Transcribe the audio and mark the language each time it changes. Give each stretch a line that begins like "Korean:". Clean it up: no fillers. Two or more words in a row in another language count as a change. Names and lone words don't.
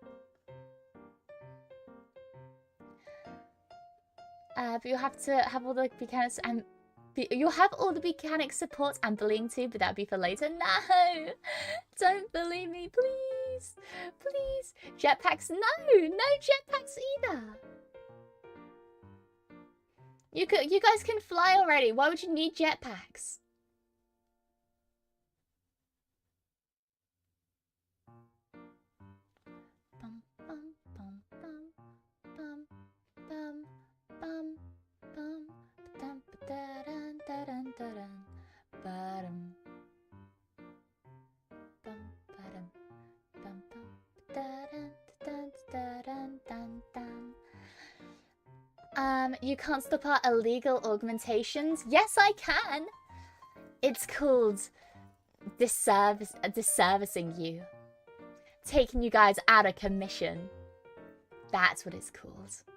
English: But you'll have to have all the mechanics and you'll have all the mechanic support and bullying too, but that'll be for later. No! Don't bully me, please! Please! Jetpacks? No! No jetpacks either! You guys can fly already. Why would you need jetpacks? Bum, bum, bum, bum, bum, bum, bum, bum, dum, da-dun, da-dun, da-dun, ba-dum, bum, ba-dum, bum, bum, da-dun, da-dun, da-dun, dun, dun. You can't stop our illegal augmentations. Yes, I can. It's called disservicing you. Taking you guys out of commission. That's what it's called.